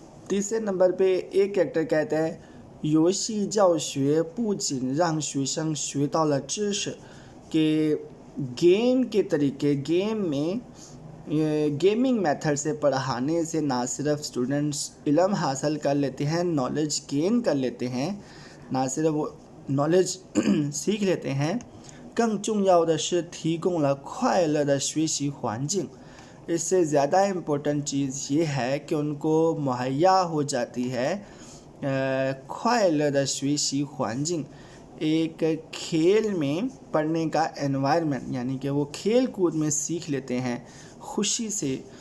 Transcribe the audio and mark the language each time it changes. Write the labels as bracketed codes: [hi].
[hi] तीसरे नंबर पे एक कैरेक्टर कहता है [zh] 游戏教学不仅让学生学到了知识 [hi] कि गेम के तरीके, गेम में गेमिंग मेथड से पढ़ाने से ना सिर्फ स्टूडेंट्स इल्म हासिल कर लेते हैं, नॉलेज गेन कर लेते हैं, ना सिर्फ वो नॉलेज सीख लेते हैं [zh] 更重要的是提供了快乐的学习环境。 [hi] इससे ज़्यादा इम्पोर्टेंट चीज़ ये है कि उनको मुहैया हो जाती है [zh] ख्वाइल द स्वेशी ख्वांजिंग, [hi] एक खेल में पढ़ने का एनवायरनमेंट, यानी कि वो खेल कूद में सीख लेते हैं खुशी से।